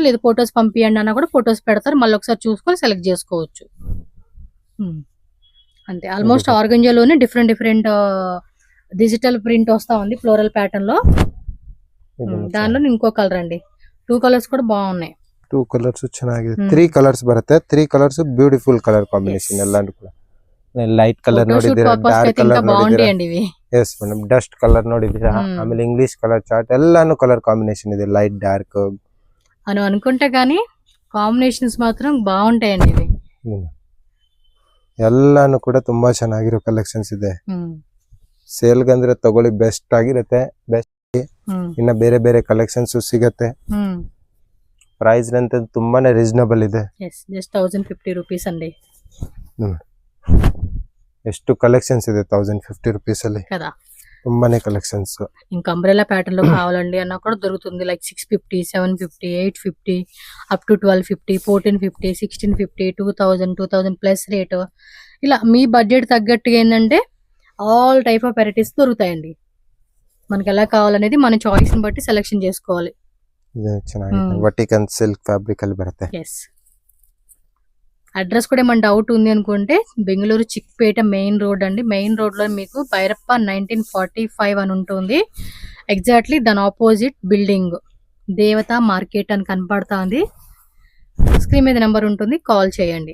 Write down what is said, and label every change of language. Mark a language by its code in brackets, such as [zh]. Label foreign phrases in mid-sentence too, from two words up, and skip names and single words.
[te] లేదు ఫొటోస్ పంపియండి అన్నా కూడా ఫొటోస్ పెడతారు, మళ్ళీ ఒకసారి చూసుకొని సెలెక్ట్ చేసుకోవచ్చు. అంతే. ఆల్మోస్ట్ ఆర్గంజాలోనే [en] different digital print [te] వస్తా ఉంది [en] floral pattern [te] లో. దానిలో ఇంకో కలర్ అండి, 2 కలర్స్ కూడా బాగున్నాయి. [kn] 2 కలర్స్ ಚೆನ್ನಾಗಿದೆ. 3 కలర్స్ ಬರುತ್ತೆ. 3 ಕಲರ್ಸ್ [en] beautiful color combination [kn] ಎಲ್ಲಾನು ಕೂಡ. [en] light color [kn] ನೋಡಿದ್ದೀರಾ, [en] dark color [kn] ನೋಡಿದ್ದೀರಾ. ಇವೆ [en] Yes madam. dust color [kn] ನೋಡಿದ್ದೀರಾ, ಆಮೇಲೆ [en] English color chart [kn] ಎಲ್ಲಾನು [en] color combination [kn] ಇದೆ. [en] light dark [te] అని అనుకుంటే గానీ కాంబినేషన్స్ మాత్రం బాగుంటాయండి. ఇవి [kn] ಎಲ್ಲಾನು ಕೂಡ ತುಂಬಾ ಚೆನ್ನಾಗಿರೋ ಕಲೆಕ್ಷನ್ಸ್ ಇದೆ. ಸೇಲ್ ಗಂದ್ರೆ ತಗೊಳ್ಳಿ, ಬೆಸ್ಟ್ ಆಗಿರುತ್ತೆ. ಬೆಸ್ಟ್ ಇನ್ನ ಬೇರೆ ಬೇರೆ ಕಲೆಕ್ಷನ್ಸ್ ಸಿಗತ್ತೆ. ಪ್ರೈಸ್ ಅಂತ ತುಂಬಾನೇ ರೀಸನಬಲ್ ಇದೆ. [en] just 1050 rupees అండి. [kn] ಎಷ್ಟು కలెక్షన్స్ ಇದೆ 1050 రూపీస్ ಅಲ್ಲಿ [te] కదా. [kn] ತುಂಬಾನೇ కలెక్షన్స్. [te] ఇంకా [en] umbrella pattern [te] లో కావాలండి అన్నా కూడా దొరుకుతుంది. [en] like 650, 750, 850 up to 1250, 1450, 1650, 2000 plus rate. [te] ఇలా మీ బడ్జెట్ తగ్గట్టుగా ఏంటంటే [en] all type of varieties [te] దొరుకుతాయండి. మనకి ఎలా కావాలనేది మన చాయిస్ ని బట్టి సెలెక్షన్ చేసుకోవాలి. [en] vertical silk fabric [kn] ಅಲ್ಲಿ ಬರುತ್ತೆ. [te] అడ్రస్ కూడా ఏమైనా డౌట్ ఉంది అనుకుంటే బెంగళూరు చిక్పేట [en] main road [te] అండి. [en] main road [te] లో మీకు భైరప్ప 1945 అని ఉంటుంది. ఎగ్జాక్ట్లీ దాని [en] opposite building [te] దేవత మార్కెట్ అని కనపడతా ఉంది. స్క్రీన్ మీద నెంబర్ ఉంటుంది, కాల్ చేయండి.